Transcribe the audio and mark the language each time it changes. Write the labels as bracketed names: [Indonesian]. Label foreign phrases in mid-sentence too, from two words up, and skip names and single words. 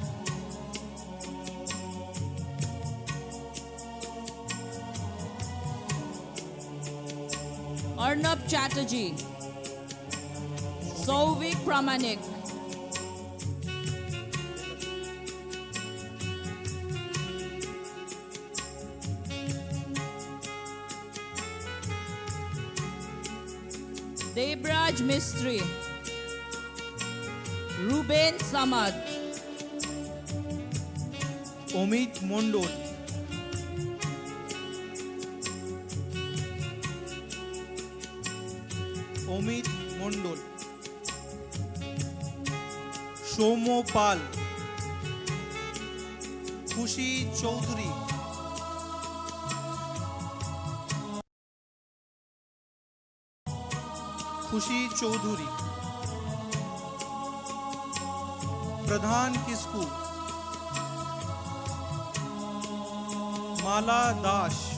[Bangla] Arnab Chatterjee, Souvik Pramanik, Debraj Mistry, Ruben Samad, অমিত মণ্ডল, অমিত মণ্ডল, সৌম্য পাল, খুশি চৌধুরী, खुशी चौधरी, प्रधान किस्कू, माला दास,